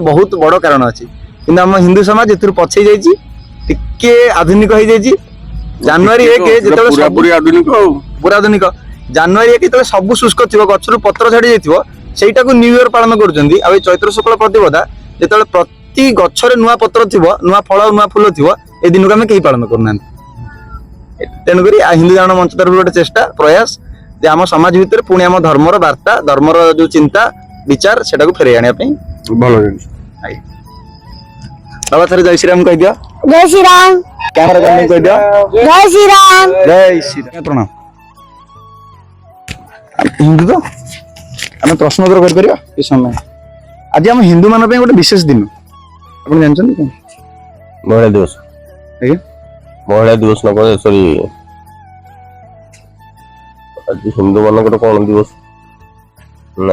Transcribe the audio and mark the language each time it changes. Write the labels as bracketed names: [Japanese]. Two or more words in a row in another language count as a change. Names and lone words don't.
[Odia] ବହୁତ ବଡ କାରଣ ଅଛି କିନ୍ତୁ ଆମ ହିନ୍ଦୁ ସମାଜ ଏଥିରୁ ପଛେଇ ଯାଇଛି ଟିକେ ଆଧୁନିକ ହେଇଯାଇଛି ଜାନୁଆରୀ 1 ଯେତେବେଳେ ପୁରା ଆଧୁନିକ ଜାନୁଆରୀ 1 ଯେତେବେଳେ ସବୁ ଶୁଷ୍କ ଥିବ ଗଛରୁ ପତ୍ର ଝାଡି ଯାଇଥିବ ସେଇଟାକୁ [English] new year [Odia] ପାଳନ କରୁଛନ୍ତି ଆଉ ଏଇ ଚୈତ୍ର ଶୁକ୍ଳ ପ୍ରତିପଦା ଯେତେବେଳେ ପ୍ରତି ଗଛରେ ନୂଆ ପତ୍ର ଥିବ ନୂଆ ଫଳ ନୂଆ ଫୁଲ ଥିବ এই ଦିନକୁ ଆମେ କେହି ପାଳନ କରୁନାହାନ୍ତି ତେଣୁକରି ହିନ୍ଦୁ ଜାଗରଣ ମଞ୍ଚ ତରଫରୁ ଗୋଟେ ଚେଷ୍ଟା ପ୍ରୟାସ ଯେ ଆମ ସମାଜ ଭିତରେ ପୁଣି ଆମ ଧର୍ମର ବାର୍ତ୍ତା ଧର୍ମର ଯୋଉ ଚିନ୍ତା ବିଚାର ସେଟାକୁ ଫେରେଇ ଆଣିବା ପାଇଁ ଭଲ ଜିନିଷ ବାବା ଥରେ ଜୟ ଶ୍ରୀରାମ କହିଦିଅ [Hindi] जय श्रीराम [Odia] କ୍ୟାମେରା କୁ କହିଦିଅ [Hindi] जय श्रीराम [Odia] ଜୟ ଶ୍ରୀରାମ ପ୍ରଣାମ ହିନ୍ଦୁ ତ ଆମେ ପ୍ରଶ୍ନ ଉତ୍ତର କରିପାରିବା ଏ ସମୟ ଆଜି ଆମ ହିନ୍ଦୁ ମାନଙ୍କ ପାଇଁ ଗୋଟେ ବିଶେଷ ଦିନ ଆପଣ ଜାଣିଛନ୍ତି କଣ ମହିଳା ଦିବସ ଆଜ୍ଞା ମହିଳା ଦିବସ ନ କହେ ସରି ଆଜି ହିନ୍ଦୁ ମାନଙ୍କର କଣ ଦିବସ ନା